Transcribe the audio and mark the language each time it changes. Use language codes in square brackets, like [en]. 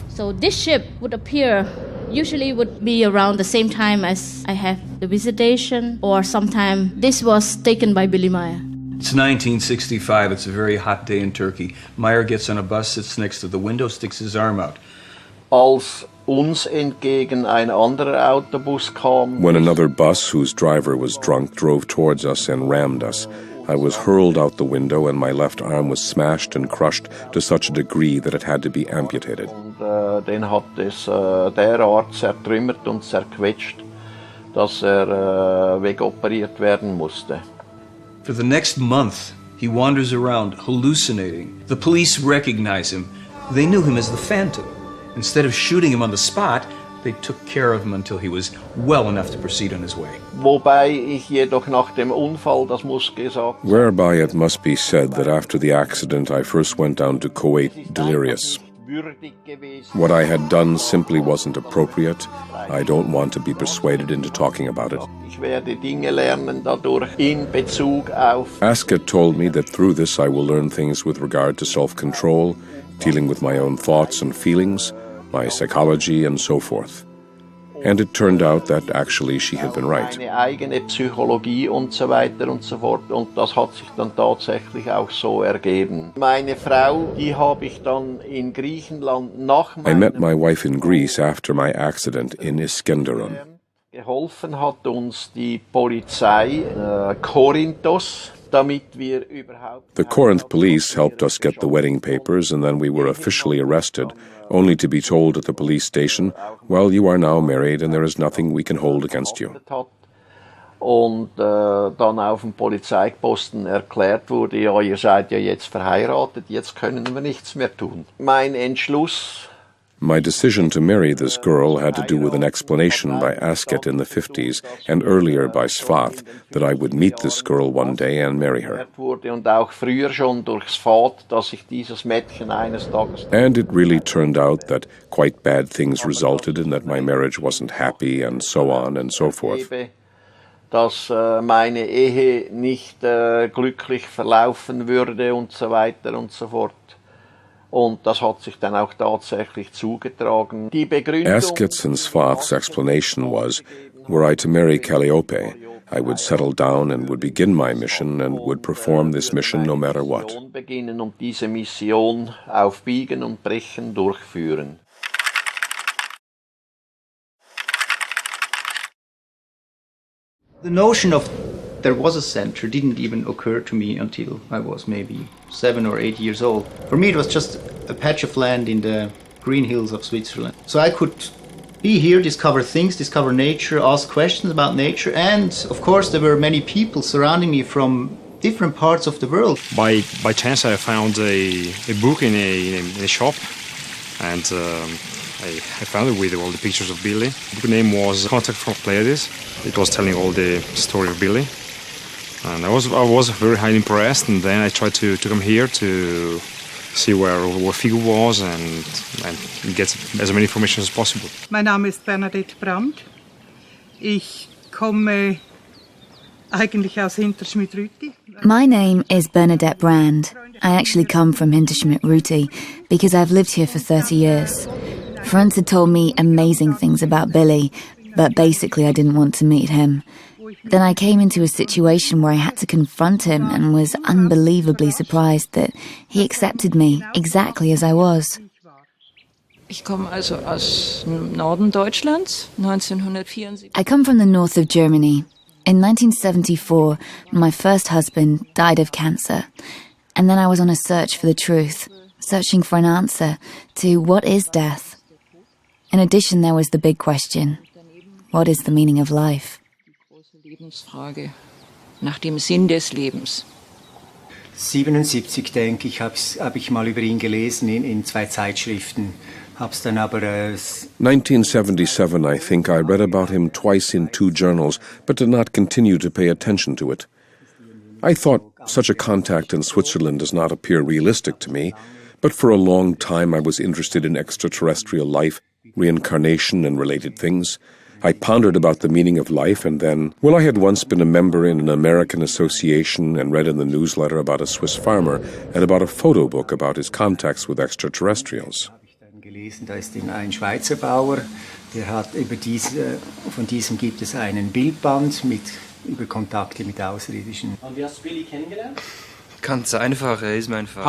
[en] So this ship would appear, usually would be around the same time as I have the visitation, or sometime this was taken by Billy Meier. It's 1965. It's a very hot day in Turkey. Meier gets on a bus, sits next to the window, sticks his arm out. [de] Als uns entgegen ein anderer Autobus kam. [en] When another bus whose driver was drunk drove towards us and rammed us, I was hurled out the window and my left arm was smashed and crushed to such a degree that it had to be amputated. [de] Und den hat es derart zertrümmert und zerquetscht, dass wegoperiert werden musste. [en] For the next month, he wanders around, hallucinating. The police recognize him. They knew him as the Phantom. Instead of shooting him on the spot, they took care of him until he was well enough to proceed on his way. [de] Wobei ich jedoch nach dem Unfall, das muss gesagt. [en] Whereby it must be said that after the accident I first went down to Kuwait delirious. What I had done simply wasn't appropriate. I don't want to be persuaded into talking about it. [de] Ich werde Dinge lernen dadurch in Bezug auf. [en] Asket told me that through this I will learn things with regard to self-control, dealing with my own thoughts and feelings, my psychology and so forth. And it turned out that actually she had been right. [de] Meine eigene Psychologie und so weiter und so fort. Und das hat sich dann tatsächlich auch so ergeben. Meine Frau, die habe ich dann in Griechenland nach [en] I met my wife in Greece after my accident in Iskenderun. [de] Geholfen hat uns die Polizei Korinthos. [en] The Corinth police helped us get the wedding papers, and then we were officially arrested, only to be told at the police station, well, you are now married and there is nothing we can hold against you. [de] Und dann auf dem Polizeiposten erklärt wurde, ja, ihr seid ja jetzt verheiratet, jetzt können wir nichts mehr tun. Mein Entschluss. [en] My decision to marry this girl had to do with an explanation by Asket in the 50s and earlier by Svath that I would meet this girl one day and marry her. [de] Und auch früher schon durch Svath, dass ich dieses Mädchen eines Tages. [en] And it really turned out that quite bad things resulted in that my marriage wasn't happy and so on and so forth. [de] Dass meine Ehe nicht glücklich verlaufen würde und so weiter und so fort. Und das hat sich dann auch tatsächlich zugetragen. Die Begründung. [en] Asket's and Svath's explanation was, were I to marry Calliope, I would settle down and would begin my mission and would perform this mission no matter what. [de] Beginnen und diese Mission auf Biegen und Brechen durchführen. [en] The notion of there was a center didn't even occur to me until I was maybe 7 or 8 years old. For me, it was just a patch of land in the green hills of Switzerland. So I could be here, discover things, discover nature, ask questions about nature, and of course there were many people surrounding me from different parts of the world. By chance I found a book in a shop, and I found it with all the pictures of Billy. The book name was Contacts from Pleiades. It was telling all the story of Billy. And I was very highly impressed, and then I tried to come here to see where Figo was and get as many information as possible. [de] Mein Name ist Bernadette Brandt. Ich komme eigentlich aus Hinterschmidt-Rüti. [en] My name is Bernadette Brand. I actually come from Hinterschmidt-Rüti because I've lived here for 30 years. Friends had told me amazing things about Billy, but basically I didn't want to meet him. Then I came into a situation where I had to confront him and was unbelievably surprised that he accepted me exactly as I was. [de] Ich komme also aus Norden Deutschlands, 1974. [en] I come from the north of Germany. In 1974, my first husband died of cancer. And then I was on a search for the truth, searching for an answer to what is death. In addition, there was the big question, what is the meaning of life? [de] Lebensfrage nach dem Sinn des Lebens. 77, denke ich, hab ich mal über ihn gelesen in 2 Zeitschriften. Hab's dann aber [en] 1977, I think I read about him twice in 2 journals, but did not continue to pay attention to it. I thought such a contact in Switzerland does not appear realistic to me, but for a long time I was interested in extraterrestrial life, reincarnation and related things. I pondered about the meaning of life, and then, well, I had once been a member in an American association and read in the newsletter about a Swiss farmer and about a photo book about his contacts with extraterrestrials. [de] gelesen, da ist ein Schweizer Bauer, der hat von diesem gibt es einen Bildband über Kontakte mit Außerirdischen. Und wie hast du Billy kennengelernt? Ganz einfach, ist mein Vater.